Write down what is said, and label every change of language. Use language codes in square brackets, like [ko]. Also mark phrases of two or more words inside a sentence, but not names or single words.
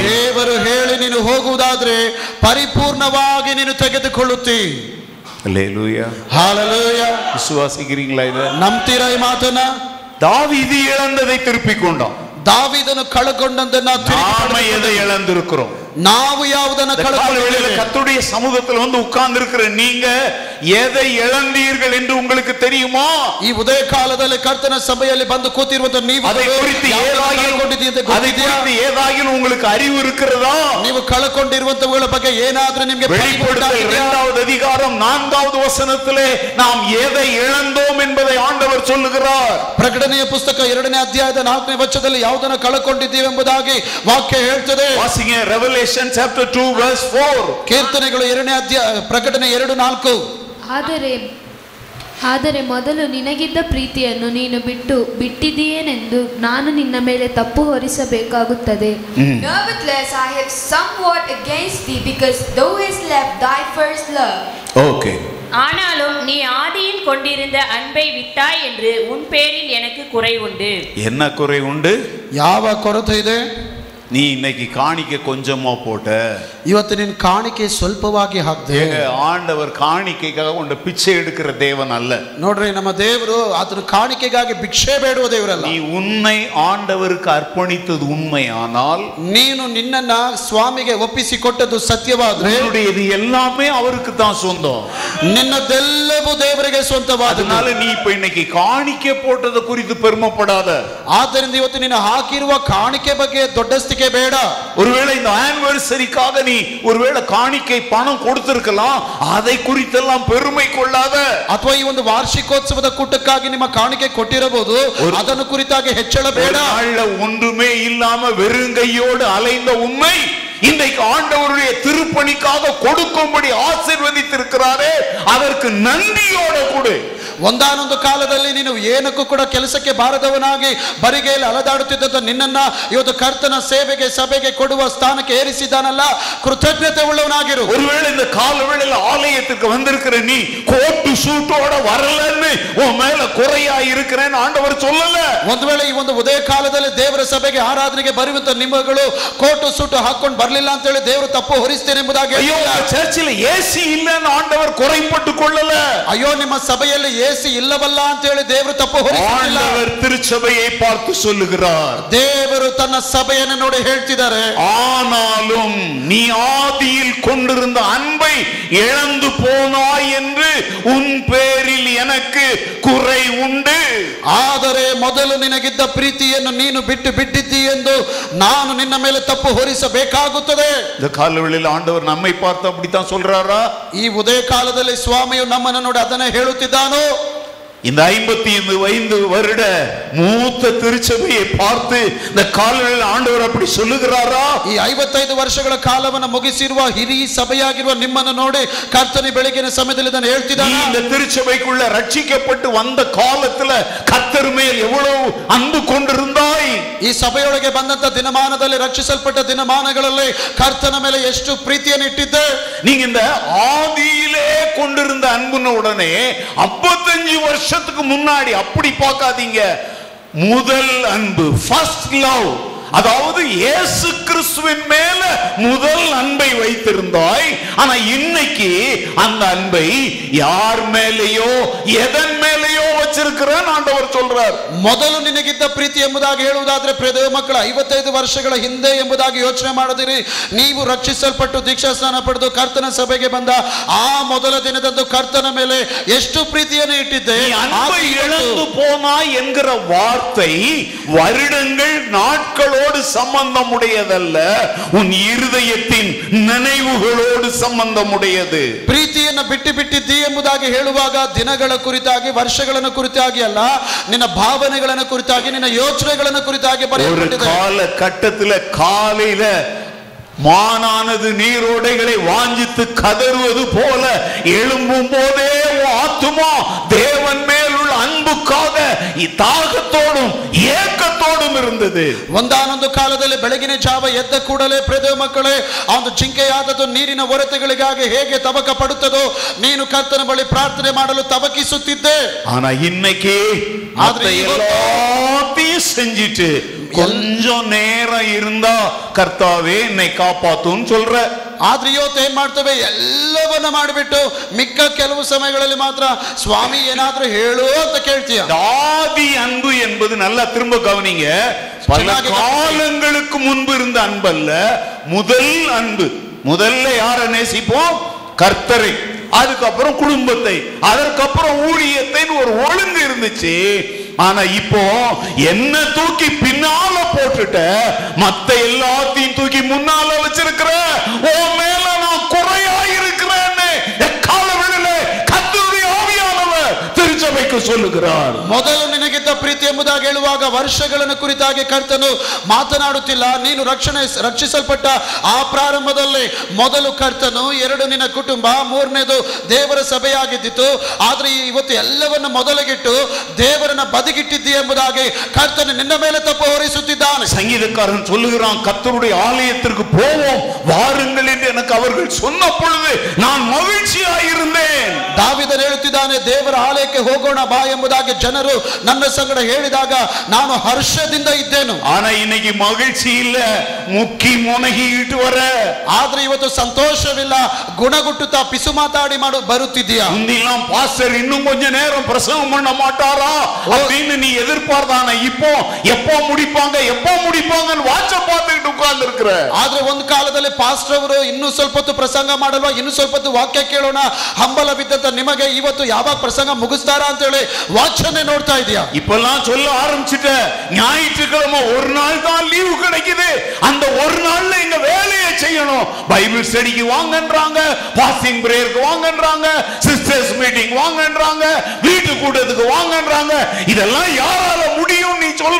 [kn] ದೇವರು ಹೇಳಿ ನೀನು ಹೋಗುವುದಾದ್ರೆ ಪರಿಪೂರ್ಣವಾಗಿ ನೀನು ತೆಗೆದುಕೊಳ್ಳುತ್ತಿ. [ta] அல்லேலூயா, ஹalleluya. விசுவாசிக்கிறீங்களா இத? [kn] ನಂಬ್ತೀರಾ ಈ ಮಾತನ್ನ? [ta] தாவீது இழந்ததை திருப்பிக் கொண்டான். [kn] ದಾವೀದನು ಕಳಕೊಂಡಂತನ್ನ [ta] நாம எதை இழந்திருக்கிறோம்? [kn] ನಾವು ಯಾವುದನ್ನ ಕಳಕೊಳ್ಳುತ್ತೇವೆ? [ta] கர்த்தருடைய சமூகத்தில் வந்து உட்கார்ந்து இருக்கிற நீங்க எதை இழந்தீர்கள் என்று உங்களுக்கு தெரியுமா? [kn] ಈ ಉದಯ ಕಾಲದಲ್ಲಿ ಕರ್ತನ ಸಭೆಯಲ್ಲಿ ಬಂದು ಕೂತಿರುವಂತ ನೀವು [ta] அதை குறித்து ஏதாகிலும் உங்களுக்கு அறிவு இருக்கிறதா? [kn] ನೀವು ಕಳಕೊಂಡಿರುವಂತವುಗಳ ಬಗ್ಗೆ ಏನಾದರೂ ನಿಮಗೆ [ta] வெளிப்படுத்தல் 2வது அதிகாரம் 4வது வசனத்திலே நாம் எதை இழந்தோம் என்பதை ஆண்டவர் சொல்லுகிறார். [kn] ಪ್ರಕಟಣೆಯ ಪುಸ್ತಕ 2ನೇ ಅಧ್ಯಾಯದ 4ನೇ ವಚನದಲ್ಲಿ ಯಾವುದನ್ನ ಕಳಕೊಂಡಿದ್ದೀವಿ ಎಂಬುದಾಗಿ ವಾಕ್ಯ ಹೇಳ್ತದೆ. [en] வாசிங்க Revelation chapter 2 verse 4. [kn] ಕೀರ್ತನೆಗಳು 2ನೇ ಅಧ್ಯಾಯ ಪ್ರಕಟಣೆ 2:4. ಆದರೆ ಮೊದಲು ನಿನಗಿದ್ದ ಪ್ರೀತಿಯನ್ನು ನೀನು ಬಿಟ್ಟಿದ್ದೀಯೇನೆಂದು ನಾನು ನಿನ್ನ ಮೇಲೆ ತಪ್ಪು ಹೊರಿಸಬೇಕಾಗುತ್ತದೆ. [en] Nevertheless I have somewhat against thee, because thou hast left thy first love. Okay. [ta] ஆனாலும் நீ ஆதியில் கொண்டிருந்த அன்பை விட்டாய் என்று உன் பேரில் எனக்கு குறை உண்டு. என்ன குறை உண்டு? [kn] ಯಾವ ಕೊರತೆ ಇದೆ? [ta] நீ இன்னைக்கு காணிக்க கொஞ்சமா போட்ட. [kn] ಇವತ್ತು ನಿನ್ನ ಕಾಣಿಕೆ ಸ್ವಲ್ಪವಾಗಿ ಹಾಕ್ದೆ. [ta] ஆண்டவர் காணிக்கைக்காக உண்ட பிச்சை எடுக்கிற தேவன் அல்ல. [kn] ನೋಡ್ರಿ, ನಮ್ಮ ದೇವರು ಅದರ ಕಾಣಿಕೆಗಾಗಿ ಭಿಕ್ಷೆ ಬೇಡುವ ದೇವರಲ್ಲ. [ta] நீ உன்னை ஆண்டவருக்கு அர்ப்பணித்தது உண்மையானால், [kn] ನೀನು ನಿನ್ನನ್ನ ಸ್ವಾಮಿಗೆ ಒಪ್ಪಿಸಿಕೊಟ್ಟದ್ದು ಸತ್ಯವಾದ್ರೆ, [ta] இது எல்லாமே அவருக்கு தான் சொந்தம். [kn] ನಿನ್ನದೆಲ್ಲವೂ ದೇವರಿಗೆ ಸ್ವಂತವಾದದ್ದು. [ta] அதனால நீ இப்ப இன்னைக்கு காணிக்கை போட்டது குறித்து பெருமைப்படாத. [kn] ಆದ್ದರಿಂದ ಇವತ್ತು ನೀನು ಹಾಕಿರುವ ಕಾಣಿಕೆ ಬಗ್ಗೆ ದೊಡ್ಡಸ್ತಿಕೆ ಬೇಡ. [ta] ஒருவேளை இந்த ஆனிவர்சரிக்காக நீ ஒருவேளை காணிக்கை பணம் கொடுத்திருக்கலாம், அதை குறித்தெல்லாம் பெருமை கொள்ளாத. [kn] ಅಥವಾ ಈ ಒಂದು ವಾರ್ಷಿಕೋತ್ಸವದ ಕೂಟಕ್ಕಾಗಿ ನಿಮ್ಮ ಕಾಣಿಕೆ ಕೊಟ್ಟಿರಬಹುದು, ಅದನ್ನು ಕುರಿತಾಗಿ ಹೆಚ್ಚಳ ಬೇಡ. [ta] ஒன்றுமே இல்லாம வெறுங்கையோடு அலைந்த உண்மை இன்றைக்கு ஆண்டவருடைய திருப்பணிக்காக கொடுக்கும்படி ஆசீர்வதித்திருக்கிறாரே, அதற்கு நன்றியோட கொடு. [kn] ಒಂದಾನೊಂದು ಕಾಲದಲ್ಲಿ ನೀನು ಏನಕ್ಕೂ ಕೂಡ ಕೆಲಸಕ್ಕೆ ಬಾರದವನಾಗಿ ಬರಿಗೆಯಲ್ಲಿ ಅಲದಾಡುತ್ತಿದ್ದ ನಿನ್ನನ್ನ ಇವತ್ತು ಕರ್ತನ ಸೇವೆಗೆ ಸಭೆಗೆ ಕೊಡುವ ಸ್ಥಾನಕ್ಕೆ ಏರಿಸಿದ್ದಾನಲ್ಲ, ಕೃತಜ್ಞತೆ ಉಳ್ಳವನಾಗಿರು. [ta] ஒருவேளை இந்த காலவேளையில ஆலயத்துக்கு வந்திருக்கிற நீ கோட்டு சூட்டோட வரலன்னு உன் மேல குறையா இருக்கிறேன்னு ஆண்டவர் சொல்லல. [kn] ಒಂದು ವೇಳೆ ಈ ಒಂದು ಉದಯ ಕಾಲದಲ್ಲಿ ದೇವರ ಸಭೆಗೆ ಆರಾಧನೆಗೆ ಬರುವಂತ ನಿಮ್ಮಗಳು ಕೋಟು ಸೂಟು ಹಾಕೊಂಡು ಬರ್ಲಿಲ್ಲ ಅಂತ ಹೇಳಿ ದೇವರು ತಪ್ಪು ಹೊರಿಸ್ತೇನೆ ಎಂಬುದಾಗಿ [ta] சர்ச்சில் ஏசி இல்ல ஆண்டவர் குறைப்பட்டு கொள்ளல. [kn] ಅಯ್ಯೋ ನಿಮ್ಮ ಸಭೆಯಲ್ಲಿ [ta] ஏசி இல்லவல்ல [kn] ಅಂತ ಹೇಳಿ ದೇವರು ತಪ್ಪು ಹೊರಿಸಿಲ್ಲ. [ta] ஆண்டவர் திருச்சபையை பார்த்து சொல்லுகிறார். [kn] ದೇವರು ತನ್ನ ಸಭೆಯನ್ನು ನೋಡಿ ಹೇಳ್ತಿದ್ದಾರೆ, [ta] ஆனாலும் நீ ஆதியில் கொண்டிருந்த அன்பை இழந்து போனாய் என்று உன் பேரில் எனக்கு குறை உண்டு. [kn] ಆದರೆ ಮೊದಲು ನಿನಗಿದ್ದ ಪ್ರೀತಿಯನ್ನು ನೀನು ಬಿಟ್ಟಿದ್ದೀ ಎಂದು ನಾನು ನಿನ್ನ ಮೇಲೆ ತಪ್ಪು ಹೊರಿಸಬೇಕಾಗುತ್ತದೆ. [ta] இந்த காலவெளியில் ஆண்டவர் நம்மை பார்த்து அப்படித்தான் சொல்றாரா? [kn] ಈ ಉದಯ ಕಾಲದಲ್ಲಿ ಸ್ವಾಮಿಯು ನಮ್ಮನ್ನು ನೋಡಿ ಅದನ್ನೇ ಹೇಳುತ್ತಿದ್ದಾನೋ? [ta] இந்த 55 வருட மூத்த திருச்சபையை பார்த்து இந்த காலங்களில் ஆண்டவர் அப்படி சொல்லுகிறாரா? [kn] ಈ 55 ವರ್ಷಗಳ ಕಾಲವನ್ನು ಮುಗಿಸಿರುವ ಹಿರಿಯ ಸಭೆಯಾಗಿರುವ ನಿಮ್ಮನ್ನು ನೋಡಿ ಕರ್ತನೆ ಬೆಳಗಿನ ಸಮಯದಲ್ಲಿ ನಾನು ಹೇಳ್ತಿದ್ದಾನೆ, [ta] இந்த திருச்சபைக்குள்ள ரட்சிக்கப்பட்டு வந்த காலத்துல கர்த்தர் மேல் எவ்வளவு அன்பு கொண்டிருந்தாய். [kn] ಈ ಸಭೆಯೊಳಗೆ ಬಂದಂತ ದಿನಮಾನದಲ್ಲಿ ರಕ್ಷಿಸಲ್ಪಟ್ಟ ದಿನಮಾನಗಳಲ್ಲಿ ಕರ್ತನ ಮೇಲೆ ಎಷ್ಟು ಪ್ರೀತಿಯನ್ನು ಇಟ್ಟಿದ್ದೆ. [ta] நீங்க இந்த ஆதியிலே கொண்டிருந்த அன்புன உடனே 55 வருஷத்துக்கு முன்னாடி அப்படி பார்க்காதீங்க. முதல் அன்பு, [en] first love, [ta] அதாவது இயேசு கிறிஸ்துவின் மேல முதல் அன்பை வைத்திருந்தாய். ஆனா இன்னைக்கு அந்த அன்பை யார் மேலேயோ எதன் மேலேயோ வச்சிருக்கிறேன் ஆண்டவர் சொல்றார். [kn] ಮೊದಲು ನಿನಗಿದ್ದ ಪ್ರೀತಿ ಎಂಬುದಾಗಿ ಹೇಳುವುದಾದ್ರೆ ಪ್ರಿಯ ಮಕ್ಕಳು 55 ವರ್ಷಗಳ ಹಿಂದೆ ಎಂಬುದಾಗಿ ಯೋಚನೆ ಮಾಡದಿರಿ. ನೀವು ರಕ್ಷಿಸಲ್ಪಟ್ಟು ದೀಕ್ಷಾ ಸ್ನಾನ ಪಡೆದು ಕರ್ತನ ಸಭೆಗೆ ಬಂದ ಆ ಮೊದಲ ದಿನದಂದು ಕರ್ತನ ಮೇಲೆ ಎಷ್ಟು ಪ್ರೀತಿಯನ್ನು ಇಟ್ಟಿದ್ದೆ. [ta] அன்பை இழந்து போனாய் என்கிற வார்த்தை வருடங்கள் நாட்களோடு சம்பந்தம் உடையதல்ல, உன் இருதயத்தின் நினைவுகளோடு சம்பந்தம் உடையது. [kn] ಪ್ರೀತಿಯನ್ನು ಬಿಟ್ಟು ಬಿಟ್ಟಿದ್ದಿ ಎಂಬುದಾಗಿ ಹೇಳುವಾಗ ದಿನಗಳ ಕುರಿತಾಗಿ ವರ್ಷಗಳನ್ನು ಕುರಿತಾಗಿ ಅಲ್ಲ, ನಿನ್ನ ಭಾವನೆಗಳನ್ನು ಕುರಿತಾಗಿ ನಿನ್ನ ಯೋಚನೆಗಳನ್ನು ಕುರಿತಾಗಿ ಬರೆಯಲ್ಪಟ್ಟಿದೆ. [ta] ஒரு கால கட்டத்துல காலையில மானானது நீரோடைகளை வாஞ்சித்து கதறுவது போல எழும்பும் போதே ஆத்துமா தேவன் மேல் உள்ள அன்புக்காக தாகத்தோடும் ஏக்கத்தோடும் இருந்தது. [kn] ಒಂದಾನೊಂದು ಕಾಲದಲ್ಲಿ ಬೆಳಗಿನ ಜಾವ ಎದ್ದ ಕೂಡಲೇ ಪ್ರಿಯ ಮಕ್ಕಳೇ, ಆ ಒಂದು ಜಿಂಕೆಯಾದದ್ದು ನೀರಿನ ಹೊರತೆಗಳಿಗಾಗಿ ಹೇಗೆ ತವಕ ಪಡುತ್ತದೋ ನೀನು ಕರ್ತನ ಬಳಿ ಪ್ರಾರ್ಥನೆ ಮಾಡಲು ತವಕಿಸುತ್ತಿದ್ದೆ. [ta] ஆனா இன்னைக்கு எல்லாத்தையும் செஞ்சிட்டு கொஞ்சம் நேரம் இருந்தா கர்த்தாவே என்னை காப்பாத்துன்னு சொல்ற. [kn] ಆದ್ರೆ ಇವತ್ತು ಏನ್ ಮಾಡ್ತೇವೆ, ಎಲ್ಲವನ್ನ ಮಾಡಿಬಿಟ್ಟು ಮಿಕ್ಕ ಕೆಲವು ಸಮಯಗಳಲ್ಲಿ ಮಾತ್ರ ಸ್ವಾಮಿ ಏನಾದ್ರೂ ಹೇಳು ಅಂತ ಕೇಳ್ತೀಯ. [ta] ஆதி அன்பு என்பது நல்லா திரும்ப கவனிங்க. பல காலங்களுக்கு முன்பு இருந்த அன்பல்ல, முதல் அன்பு. முதல்ல யாரை நேசிப்போம்? கர்த்தரை, அதுக்கப்புறம் குடும்பத்தை, அதற்கப்புறம் ஊழியத்தை ஒரு ஒழுங்கு இருந்துச்சு. ஆனா இப்போ என்ன தூக்கி பின்னால போட்டுட்ட, மத்த எல்லாத்தையும் தூக்கி முன்னால வச்சிருக்கிற. ஓ மேல நான் குறையா இருக்கிறேன்னு எக்காலவெளியில கர்த்தருடைய ஆவியானவர் திருச்சபைக்கு சொல்லுகிறார். [kn] ಮೊದಲು ನಿನಗಿದ್ದ ಪ್ರೀತಿ ಎಂಬುದಾಗಿ ಹೇಳುವಾಗ ವರ್ಷಗಳನ್ನು ಕುರಿತಾಗಿ ಕರ್ತನು ಮಾತನಾಡುತ್ತಿಲ್ಲ. ನೀನು ರಕ್ಷಿಸಲ್ಪಟ್ಟ ಆ ಪ್ರಾರಂಭದಲ್ಲಿ ಮೊದಲು ಕರ್ತನು, ಎರಡು ನಿನ್ನ ಕುಟುಂಬ, ಮೂರನೇದು ದೇವರ ಸಭೆಯಾಗಿದ್ದಿತ್ತು. ಆದ್ರೆ ಇವತ್ತು ಎಲ್ಲವನ್ನು ಮೊದಲಿಗಿಟ್ಟು ದೇವರನ್ನ ಬದಿಗಿಟ್ಟಿದ್ದೀ ಎಂಬುದಾಗಿ ಕರ್ತನು ನಿನ್ನ ಮೇಲೆ ತಪ್ಪು ಹೊರಿಸುತ್ತಿದ್ದಾನೆ. [ta] சங்கீதக்காரன் சொல்லுகிறான், கர்த்தருடைய ஆலயத்திற்கு போவோம் வாருங்கள் என்று எனக்கு அவர்கள் சொன்ன பொழுது நான் மகிழ்ச்சியாயிருந்தேன். [kn] ದಾವೀದನು ಹೇಳುತ್ತಿದ್ದಾನೆ, ದೇವರ ಆಲಯಕ್ಕೆ ಹೋಗೋಣ ಬಾ ಎಂಬುದಾಗಿ ಜನರು ನನ್ನ ಸಂಗಡ ಹೇಳಿದಾಗ ನಾನು ಹರ್ಷದಿಂದ ಇದ್ದೇನು. [ta] ஆனா இன்னைக்கு மகிழ்ச்சி இல்ல, முக்கி முனகிட்டு வர. [kn] ಆದ್ರೆ ಇವತ್ತು ಸಂತೋಷವಿಲ್ಲ, ಗುಣಗುಟ್ಟುತ್ತಾ ಪಿಸು ಮಾತಾಡಿ ಬರುತ್ತಿದ್ದೀಯಾ. [ta] முந்திலாம் பாஸ்டர் இன்னும் கொஞ்ச நேரம் பிரசங்கம் பண்ண மாட்டாரா அப்படின்னு நீ எதிர்பார்த்தான. இப்போ எப்போ முடிப்பாங்கன்னு வாட்ச பார்த்துக்கிட்டு உட்கார்ந்து இருக்கிற. [kn] ಆದ್ರೆ ಒಂದು ಕಾಲದಲ್ಲಿ ಪಾಸ್ಟರ್ ಅವರು ಇನ್ನೂ ಸ್ವಲ್ಪ ಹೊತ್ತು ಪ್ರಸಂಗ ಮಾಡಲ್ವಾ, ಇನ್ನೂ ಸ್ವಲ್ಪ ಹೊತ್ತು ವಾಕ್ಯ ಕೇಳೋಣ ಹಂಬಲವಿದ್ದಂತ ನಿಮಗೆ ಇವತ್ತು ಯಾವಾಗ ಪ್ರಸಂಗ ಮುಗಿಸ್ತಾರ ಅಂತ ಹೇಳಿ ವಾಚನೆ ನೋಡ್ತಾ ಇದೆಯಾ. [ta] இப்பெல்லாம் சொல்ல ஆரம்பிச்சுட்ட, ஞாயிற்றுக்கிழமை ஒரு நாள் தான் லீவு கிடைக்குது, அந்த ஒரு நாள்ல எங்க வேலையை செய்யணும். [en] Bible studyக்கு [ta] வாங்கன்றாங்க, [en] fasting prayerக்கு [ta] வாங்கன்றாங்க, [en] sisters meeting [ta] வாங்கன்றாங்க, வீட்டு கூட்டத்துக்கு வாங்கன்றாங்க. இதெல்லாம் யாரால முடியும் நீ சொல்ற?